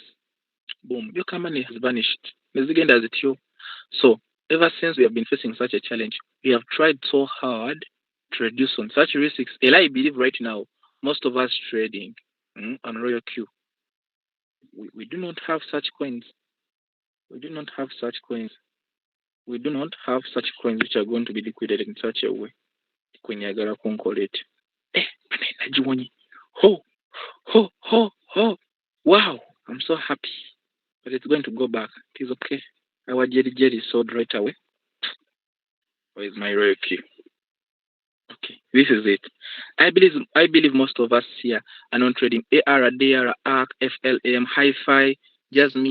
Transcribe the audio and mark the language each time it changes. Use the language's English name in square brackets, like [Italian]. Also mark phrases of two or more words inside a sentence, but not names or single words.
[English] Boom, your company has vanished. So ever since we have been facing such a challenge, we have tried so hard to reduce on such risks. And I believe right now, most of us trading on Royalq, we do not have such coins. We do not have such coins. We do not have such coins which are going to be liquidated in such a way. [Ganda] Kwenyagala kunkolete. Najiwonye. Ho, ho, ho, ho. [English] Wow, I'm so happy. But it's going to go back. It is okay. Our Jerry sold right away. Where is my Royalq? Okay, this is it. I believe most of us here are not trading AR, DR, ARC, FLM, Hi-Fi, just me.